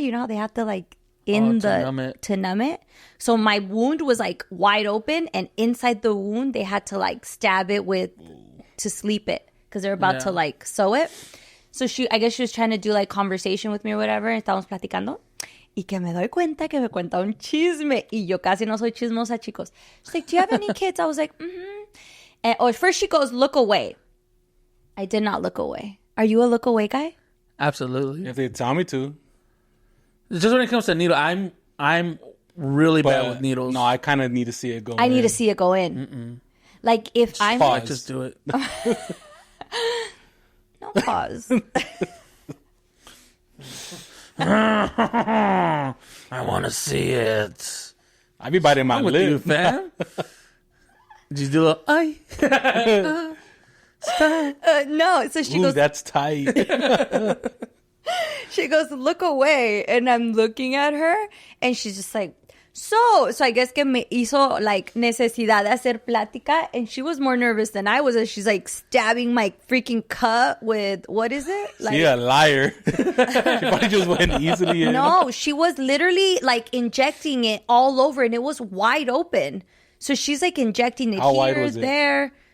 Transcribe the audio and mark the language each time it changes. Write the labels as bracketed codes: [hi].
[en] You know how they have to like to numb it. So my wound was like wide open, and inside the wound they had to like stab it to sleep it because they're about to like sew it. So I guess she was trying to do like conversation with me or whatever, and [es] estábamos platicando. Y que me doy cuenta que me cuenta un chisme. Y yo casi no soy chismosa, chicos. [en] She's like, do you have any kids? I was like, mm-hmm. Or first she goes, look away. I did not look away. Are you a look away guy? Absolutely. If they tell me to. Just when it comes to needle, I'm really bad with needles. No, I kind of need to see it go in. I need to see it go in. Mm-mm. Like if I'm... Pause. Just do it. No pause. I want to see it. I be biting my lip. You, fam. Did you do a... no, so she goes... that's tight. She goes, look away. And I'm looking at her. And she's just like, so I guess [es] que me hizo like necesidad de hacer plática. [en] And she was more nervous than I was. And she's like stabbing my freaking cut with, what is it? Like, she a liar. She probably just went easily in. No, she was literally like injecting it all over. And it was wide open. So she's like injecting it. How here, wide was it? There.